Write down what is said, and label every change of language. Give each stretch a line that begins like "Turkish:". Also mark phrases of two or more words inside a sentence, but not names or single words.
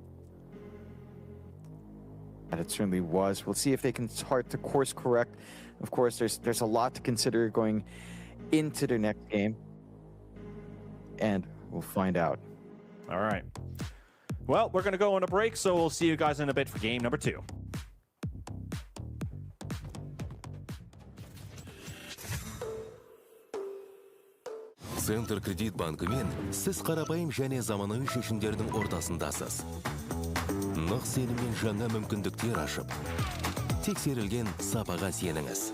English: And it certainly was. We'll see if they can start to course correct. Of course, there's a lot to consider going into their next game. And we'll find out. All right. Well, we're going to go on a break, so we'll see you guys in a bit for game number 2.
Kazakh: Центр кредит банкымен сіз қарапайым және заманауи шешімдердің ортасындасыз. Нық сеніммен жаңа мүмкіндіктер ашып, тексерілген сапаға сеніңіз.